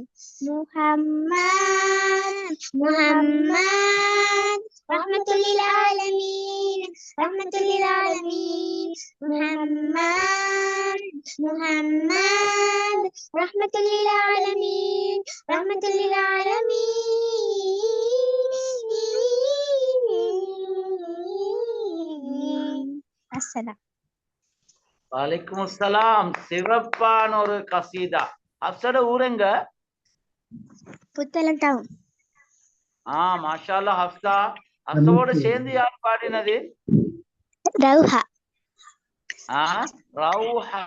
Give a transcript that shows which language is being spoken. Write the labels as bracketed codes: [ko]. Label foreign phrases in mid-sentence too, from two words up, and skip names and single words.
[ar] محمد رحمة للعالمين، رحمة للعالمين. محمد رحمة للعالمين، رحمة للعالمين. السلام. وعليكم السلام. [ta] சிறப்பான ஒரு கசீதா. அப்சட ஊரெங்க? புத்தளம் டவுன். [ar] ما شاء الله. [ta] ஹப்சா, ஹப்சாவோட சேர்ந்து யார் பாடினது? ரவுஹா. ரவுஹா.